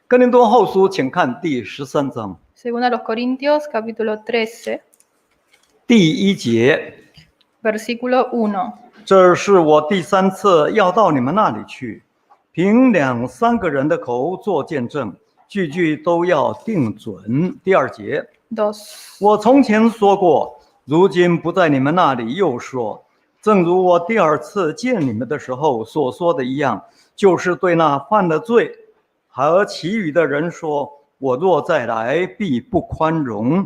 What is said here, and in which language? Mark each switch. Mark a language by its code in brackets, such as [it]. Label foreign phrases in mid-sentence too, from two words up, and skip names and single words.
[zh] 哥林多后书，请看第13章 [es] Segunda a los Corintios, capítulo 13, [zh] 第1节。 [es] versículo 1. [zh] 这是我第3次要到你们那里去，凭2、3个人的口做见证，句句都要定准。第2节。 [es] 2. [zh] 我从前说过，如今不在你们那里又说，正如我第2次见你们的时候所说的一样，就是对那犯了罪和其余的人说，我若再来，必不宽容。